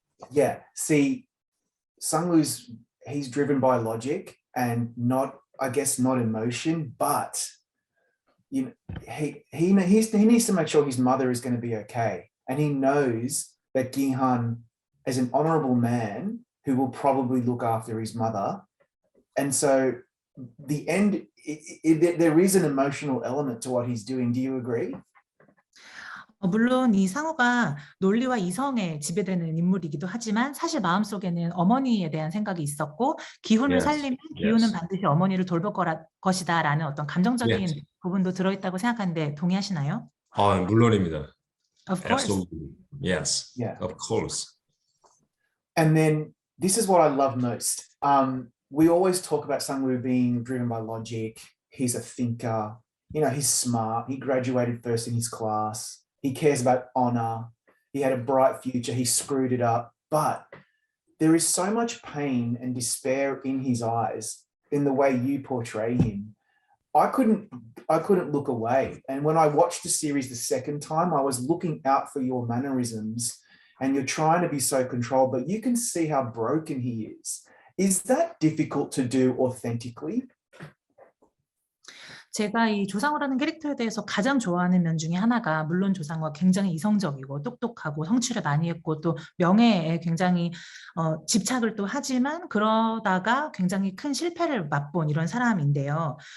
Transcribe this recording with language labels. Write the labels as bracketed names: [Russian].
[English] Yeah, see, Sangwoo's, he's driven by logic and not emotion, but he needs to make sure his mother is going to be okay, and he knows that Gi-han is an honorable man who will probably look after his mother, and so the end, there is an emotional element to what he's doing. Do you agree? [Korean] 물론 이 상우가 논리와 이성에 지배되는 인물이기도 하지만 사실 마음속에는 어머니에 대한 생각이 있었고 기훈을 살리면 기훈은 반드시 어머니를 돌볼 것이다라는 어떤 감정적인 부분도 들어있다고 생각하는데 동의하시나요? 물론입니다. [English] Of course. Absolutely. Yes. Yeah. Of course. And then this is what I love most. We always talk about Sangwoo being driven by logic. He's a thinker. he's smart. He graduated first in his class. He cares about honor. He had a bright future. He screwed it up. But there is so much pain and despair in his eyes in the way you portray him. I couldn't look away. And when I watched the series the second time, I was looking out for your mannerisms, and you're trying to be so controlled, but you can see how broken he is. Is that difficult to do authentically? [Korean] 제가 이 조상우라는 캐릭터에 대해서 가장 좋아하는 면 중에 하나가 물론 조상우가 굉장히 이성적이고 똑똑하고 성취를 많이 했고 또 명예에 굉장히 집착을 또 하지만 그러다가 굉장히 큰 실패를 맛본 이런 사람인데요.